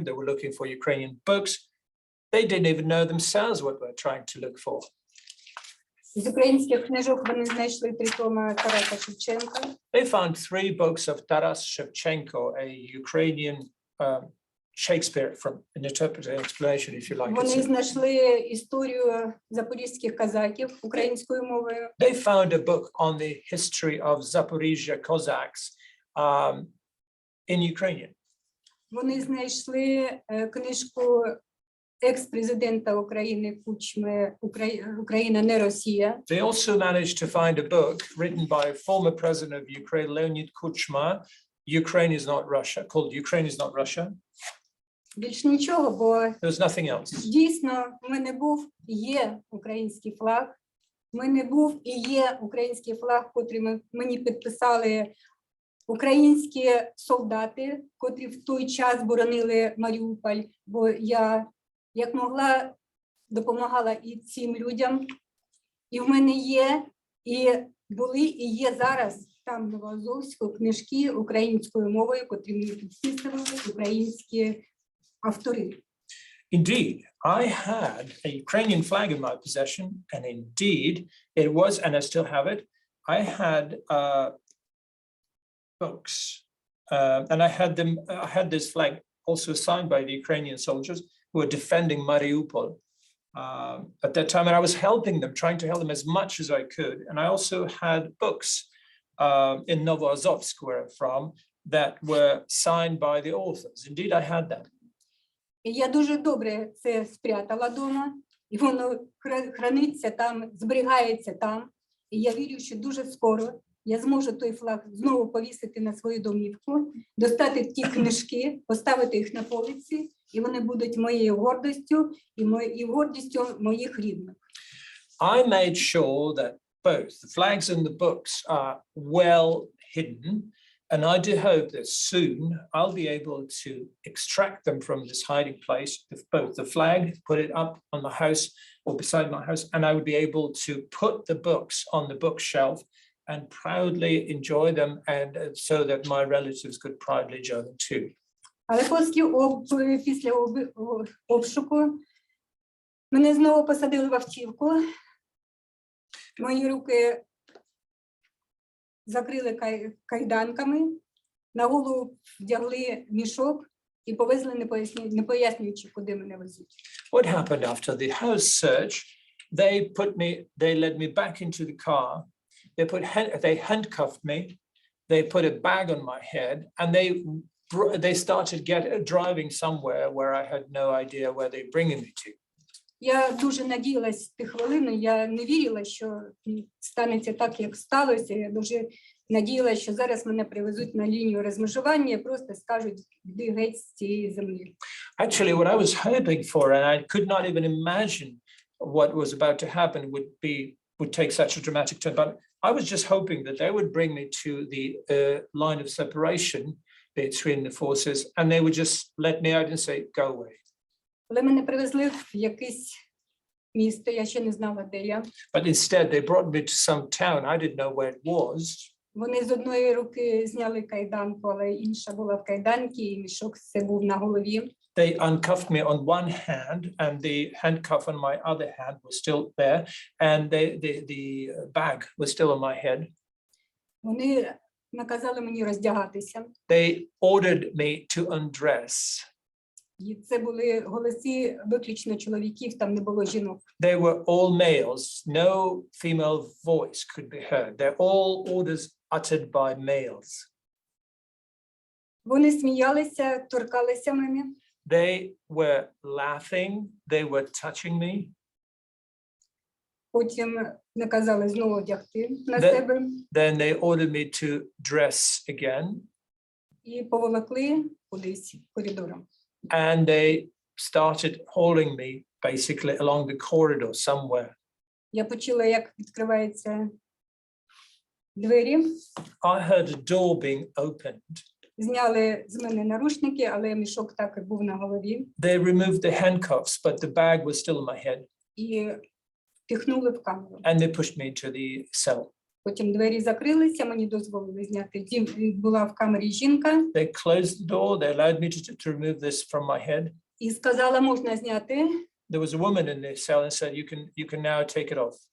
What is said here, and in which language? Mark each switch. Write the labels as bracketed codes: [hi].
[en] They were looking for Ukrainian books. They didn't even know themselves what they were trying to look for. [uk] З українських книжок вони знайшли 3 томи Тараса Шевченка. [en] They found 3 books of Taras Shevchenko, a Ukrainian Shakespeare from an interpretive explanation, if you like. [uk] Вони знайшли історію запорізьких казаків українською мовою. [en] They found a book on the history of Zaporizhia Cossacks in Ukrainian. [uk] Вони знайшли книжку екс-президента України Кучми «Україна не Росія». [en] They also managed to find a book written by former president of Ukraine, Leonid Kuchma, Ukraine is not Russia, called Ukraine is not Russia. [uk] Більш нічого, бо [en] There was nothing else. [uk] дійсно в мене був і є український флаг. В мене був і є український флаг, котрий мені підписали українські солдати, котрі в той час боронили Маріуполь, бо я, як могла, допомагала і цим людям. І в мене є, і були, і є зараз там в Новоазовську книжки українською мовою, котрі мені підписували українські автори. [en] Indeed, I had a Ukrainian flag in my possession, and indeed it was, and I still have it. I had books, and I had this flag also signed by the Ukrainian soldiers who were defending Mariupol at that time, and I was helping them, trying to help them as much as I could. And I also had books in Novoazovsk, where I'm from, that were signed by the authors. Indeed, I had that. [uk] І я дуже добре це спрятала вдома, і воно храниться там, зберігається там. І я вірю, що дуже скоро я зможу той флаг знову повісити на свою домівку, достати ті книжки, поставити їх на полиці, і вони будуть моєю гордістю і гордістю моїх рідних. [en] I made sure that both the flags and the books are well hidden. And I do hope that soon I'll be able to extract them from this hiding place, both the flag, put it up on the house or beside my house, and I would be able to put the books on the bookshelf and proudly enjoy them, and so that my relatives could proudly enjoy them too. [uk] Але після обшуку мене знову посадили в автівку, мої руки закрили кайданками, на голову вдягли мішок і повезли, не пояснюючи, куди мене везуть. [en] What happened after the house search? They led me back into the car. They handcuffed me. They put a bag on my head, and they started driving somewhere where I had no idea where they bringing me to. [uk] Я дуже надіялась в ті хвилини, я не вірила, що станеться так, як сталося. Я дуже надіялась, що зараз мене привезуть на лінію розмежування і просто скажуть, йди геть з цієї землі. [en] Actually, what I was hoping for, and I could not even imagine what was about to happen would take such a dramatic turn, but I was just hoping that they would bring me to the line of separation between the forces, and they would just let me out and say, go away. [uk] Коли мене привезли в якийсь місто, я ще не знала, де я. [en] But instead, they brought me to some town. I didn't know where it was. [uk] Вони з одної руки зняли кайданку, але інша була в кайданці, і мішок це був на голові. [en] They uncuffed me on one hand, and the handcuff on my other hand was still there, and the bag was still on my head. [uk] Вони наказали мені роздягатися. [en] They ordered me to undress. [uk] І це були голоси виключно чоловіків, там не було жінок. [en] They were all males. No female voice could be heard. They're all orders uttered by males. [uk] Вони сміялися, торкалися мене. [en] They were laughing. They were touching me. [uk] Потім наказали знову одягти на Де- себе [en] Then they ordered me to dress again, [uk] і поволокли кудись коридором. [en] and they started hauling me basically along the corridor somewhere. [uk] Я почула, як відкриваються двері. [en] I heard a door being opened. [uk] Зняли з мене наручники, але мішок так і був на голові. [en] They removed the handcuffs, but the bag was still on my head, [uk] І впихнули в камеру. [en] and they pushed me to the cell. [uk] Потім двері закрилися, мені дозволили зняти. Була в камері жінка [en] They closed the door. They allowed me to remove this from my head. [uk] і сказала, можна зняти. [en] There was a woman in the cell and said, you can now take it off.